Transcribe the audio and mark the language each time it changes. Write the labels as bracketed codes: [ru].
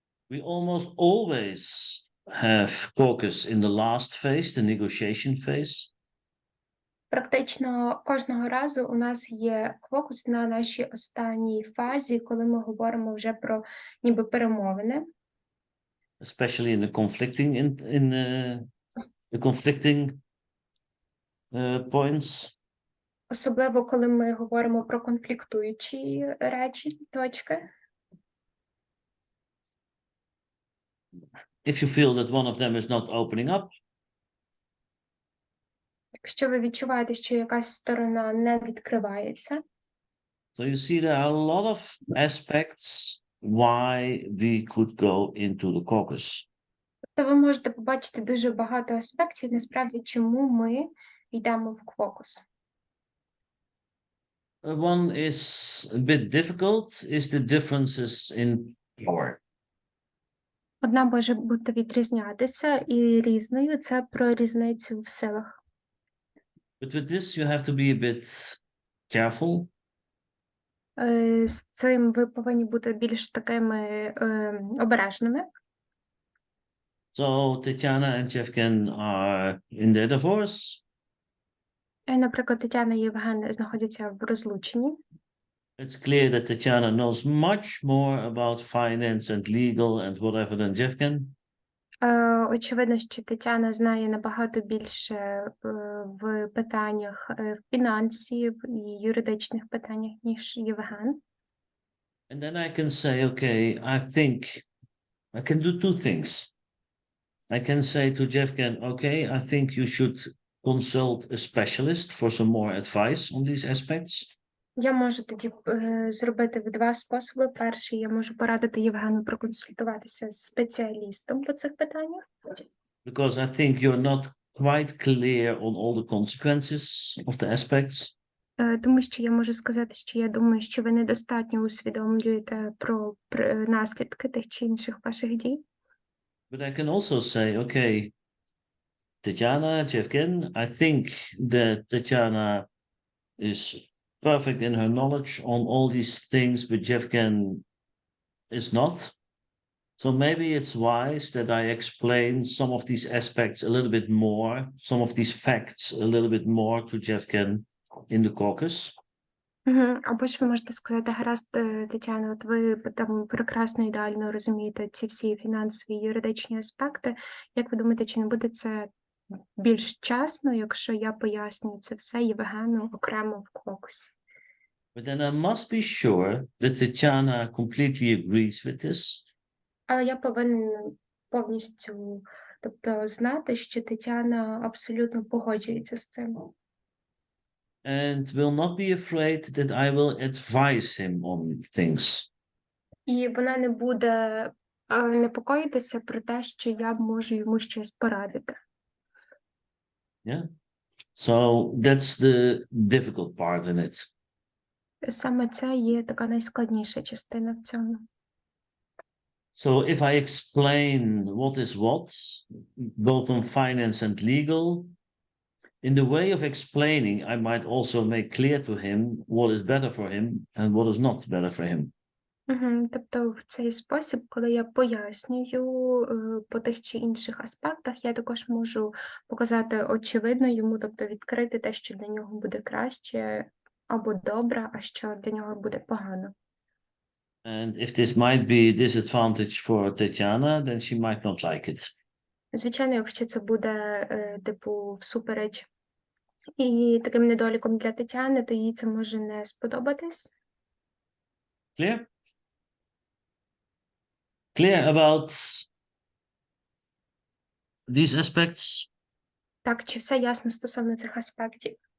[en] We almost always have caucus in the last phase, the negotiation phase. [uk] Практично кожного разу у нас є квокус на нашій останній фазі, коли ми говоримо вже про ніби перемовини. [en] Especially in the conflicting the conflicting points. [uk] Особливо, коли ми говоримо про конфліктуючі речі, точки. [en] If you feel that one of them is not opening up, [uk] Якщо ви відчуваєте, що якась сторона не відкривається, [en] so you see there are a lot of aspects why we could go into the caucus. [uk] то ви можете побачити дуже багато аспектів, насправді, чому ми йдемо в квокус. [en] One is a bit difficult, is the differences in power. [uk] Одна може бути відрізнятися і різною, це про різницю в силах. [en] But with this you have to be a bit careful. [uk] З цим ви повинні бути більш такими обережними. [en] So Tatiana and Jevgen are in their divorce. [uk] Наприклад, Тетяна і Євген знаходяться в розлученні. [en] It's clear that Tatiana knows much more about finance and legal and whatever than Jevgen. [uk] Очевидно, що Тетяна знає набагато більше в питаннях фінансів і юридичних питаннях, ніж Євген. [en] And then I can say, okay, I think I can do two things. I can say to Jevgen, okay, I think you should consult a specialist for some more advice on these aspects. [uk] Я можу тоді зробити в два способи. Перший, я можу порадити Євгену проконсультуватися з спеціалістом по цих питаннях. [en] Because I think you're not quite clear on all the consequences of the aspects. [uk] Тому що я можу сказати, що я думаю, що ви недостатньо усвідомлюєте про наслідки тих чи інших ваших дій. [en] But I can also say, okay, Tatiana, Jevgen, I think that Tatiana is perfect in her knowledge on all these things, but Jevgen is not. So maybe it's wise that I explain some of these aspects a little bit more, some of these facts a little bit more to Jevgen in the caucus. [uk] Або ж ви можете сказати, гаразд, Тетяна, от ви там прекрасно, ідеально розумієте ці всі фінансові і юридичні аспекти. Як ви думаєте, чи не буде це більш чесно, якщо я пояснюю це все Євгену окремо в квокусі? [en] But then I must be sure that Tatiana completely agrees with this. [uk] Але я повинен повністю, тобто, знати, що Тетяна абсолютно погоджується з цим. [en] And will not be afraid that I will advise him on things. [uk] І вона не буде непокоїтися про те, що я можу йому щось порадити. [en] Yeah. So that's the difficult part in it. [uk] Саме це є така найскладніша частина в цьому. [en] So if I explain what is what, both on finance and legal, in the way of explaining, I might also make clear to him what is better for him and what is not better for him. [uk] Тобто в цей спосіб, коли я пояснюю по тих чи інших аспектах, я також можу показати очевидно йому, тобто відкрити те, що для нього буде краще або добре, а що для нього буде погано. [en] And if this might be a disadvantage for Tatiana, then she might not like it. [uk] Звичайно, якщо це буде, типу, всупереч і таким недоліком для Тетяни, то їй це може не сподобатись. [en] Clear? Clear about these aspects? [uk] Так, чи все ясно стосовно цих аспектів?